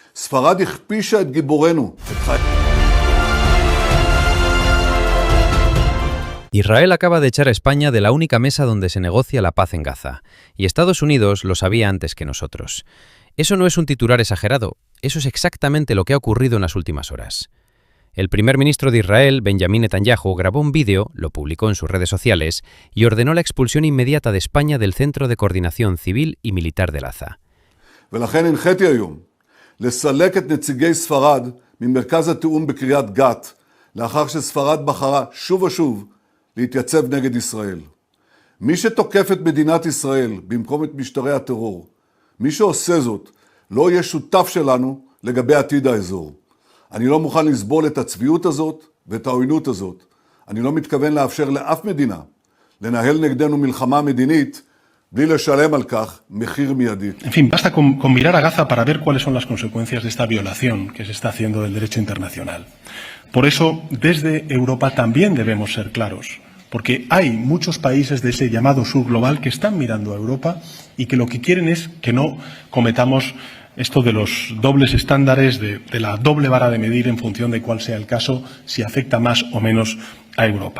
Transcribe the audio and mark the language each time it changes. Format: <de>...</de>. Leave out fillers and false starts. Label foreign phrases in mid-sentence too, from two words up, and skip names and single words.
<he>ספרד הכפישה את גיבורנו.</he> <es>Israel acaba de echar a España de la única mesa donde se negocia la paz en Gaza, y Estados Unidos lo sabía antes que nosotros. Eso no es un titular exagerado, eso es exactamente lo que ha ocurrido en las últimas horas. El primer ministro de Israel, Benjamin Netanyahu, grabó un vídeo, lo publicó en sus redes sociales y ordenó la expulsión inmediata de España del Centro de Coordinación Civil y Militar de Gaza.</es> <he>ולכן הנחיתי היום לסלק את נציגי ספרד ממרכז התיאום בקריית גת, לאחר שספרד בחרה שוב ושוב להתייצב נגד ישראל. מי שתוקף את מדינת ישראל במקום את משטרי הטרור, מי שעושה זאת, לא יהיה שותף שלנו לגבי עתיד האזור. אני לא מוכן לסבול את הצביעות הזאת ואת העוינות הזאת. אני לא מתכוון לאפשר לאף מדינה לנהל נגדנו מלחמה מדינית בלי לשלם על כך מחיר מיידי.</he> <es>En fin, basta con mirar a Gaza para ver cuáles son las consecuencias de esta violación que se está haciendo del derecho internacional. Por eso, desde Europa también debemos ser claros, porque hay muchos países de ese llamado sur global que están mirando a Europa y que lo que quieren es que no cometamos esto de los dobles estándares, de la doble vara de medir en función de cuál sea el caso, si afecta más o menos a Europa.</es>